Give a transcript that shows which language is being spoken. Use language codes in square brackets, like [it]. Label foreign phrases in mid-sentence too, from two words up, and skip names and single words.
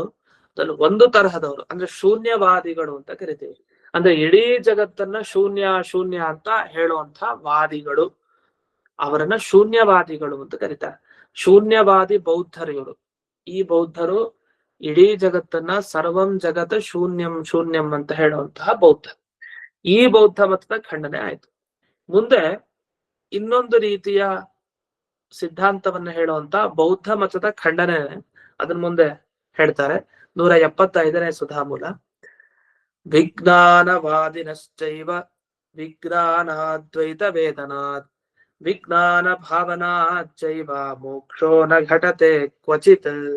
[kn] ಅದ್ರಲ್ಲಿ ಒಂದು ತರಹದವರು ಅಂದ್ರೆ ಶೂನ್ಯವಾದಿಗಳು ಅಂತ ಕರಿತೀವಿ. ಅಂದ್ರೆ ಇಡೀ ಜಗತ್ತನ್ನ ಶೂನ್ಯ ಶೂನ್ಯ ಅಂತ ಹೇಳುವಂತ ವಾದಿಗಳು, ಅವರನ್ನ ಶೂನ್ಯವಾದಿಗಳು ಅಂತ ಕರೀತಾರೆ. ಶೂನ್ಯವಾದಿ ಬೌದ್ಧರು ಇವರು. ಈ ಬೌದ್ಧರು ಇಡೀ ಜಗತ್ತನ್ನ [sa] ಸರ್ವಂ ಜಗತ್ ಶೂನ್ಯಂ ಶೂನ್ಯಂ [kn] ಅಂತ ಹೇಳುವಂತಹ ಬೌದ್ಧ. ಈ ಬೌದ್ಧ ಮತದ ಖಂಡನೆ ಆಯ್ತು. ಮುಂದೆ ಇನ್ನೊಂದು ರೀತಿಯ ಸಿದ್ಧಾಂತವನ್ನ ಹೇಳುವಂತ ಬೌದ್ಧ ಮತದ ಖಂಡನೆ ಅದನ್ನ ಮುಂದೆ ಹೇಳ್ತಾರೆ 175ನೇ ಸುಧಾಮೂಲ. [sa] ವಿಜ್ಞಾನವಾದಿನಶ್ಚೈವ ವಿಜ್ಞಾನಾದ್ವೈತ ವೇದನಾತ್ ವಿಜ್ಞಾನ ಭಾವನಾಚೈವ ಮೋಕ್ಷೋ ನ ಘಟತೆ ಕ್ವಚಿತ್.